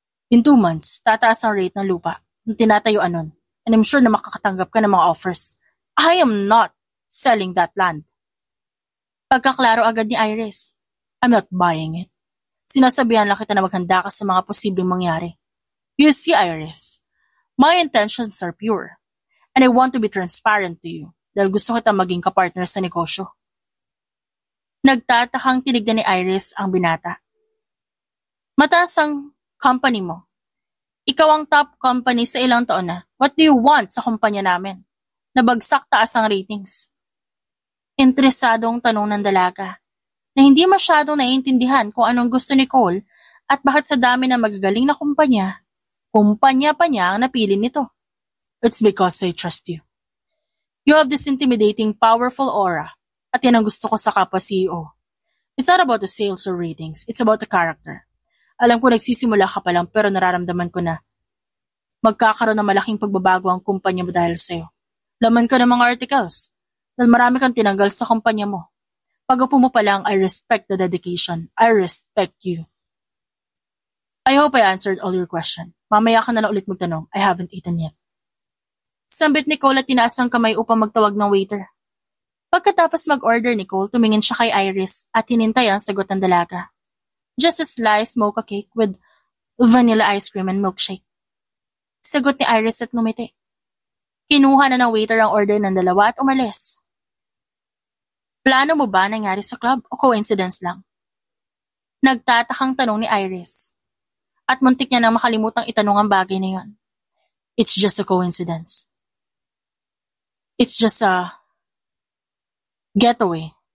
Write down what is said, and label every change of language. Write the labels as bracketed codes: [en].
[tl] In 2 months, tataas ang rate ng lupa ng tinatayuan nun, [en] and I'm sure [tl] na makakatanggap ka ng mga offers. [en] I am not selling that land. [tl] Pagkaklaro agad ni Iris, [en] I'm not buying it. [tl] Sinasabihan lang kita na maghanda ka sa mga posibleng mangyari. [en] You see, Iris, my intentions are pure, and I want to be transparent to you [tl] dahil gusto kita maging kapartner sa negosyo. Nagtatakang tinignan ni Iris ang binata. Mataas ang company mo. Ikaw ang top company sa ilang taon na. [en] What do you want [tl] sa kumpanya namin? Nabagsak taas ang ratings. Interesadong tanong ng dalaga na hindi masyadong naiintindihan kung anong gusto ni Cole at bakit sa dami ng magagaling na kumpanya pa niya ang napili nito. [en] It's because I trust you. You have this intimidating, powerful aura [tl] at yan ang gusto ko sa kapwa CEO. [en] It's not about the sales or ratings, it's about the character. [tl] Alam ko nagsisimula ka pa lang pero nararamdaman ko na magkakaroon ng malaking pagbabago ang kumpanya mo dahil sa'yo. Laman ka ng mga articles dahil marami kang tinanggal sa kumpanya mo. Pag-upo mo pa lang, [en] I respect the dedication. I respect you. I hope I answered all your question. [tl] Mamaya ka na lang ulit magtanong. [en] I haven't eaten yet. [tl] Sambit ni Cole at tinaas ang kamay upang magtawag ng waiter. Pagkatapos mag-order ni Cole, tumingin siya kay Iris at hinintay ang sagot ng dalaga. [en] Just a sliced mocha cake with vanilla ice cream and milkshake. [tl] Sagot ni Iris at ngumiti. Kinuha na ng waiter ang order ng dalawa at umalis. Plano mo ba nangyari sa club o coincidence lang? Nagtatakang tanong ni Iris. At muntik niya nang makalimutang itanong ang bagay na yon. [en] It's just a coincidence. It's just a getaway.